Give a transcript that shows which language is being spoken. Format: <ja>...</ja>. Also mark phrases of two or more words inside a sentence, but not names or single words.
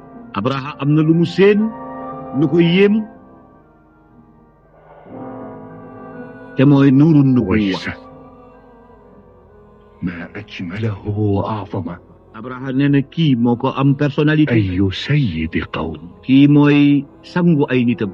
<wo>Abraha am na lu mu seen lu ko yéem te mooy</wo> <ar>نور النبوة. ويسه ما أجمله وأعظمه.</ar> <wo>Abraha nee na kii moo ko am personnalité.</wo> <ar>أي سيد قوم.</ar> <wo>kii mooy sangu ay nitam.</wo>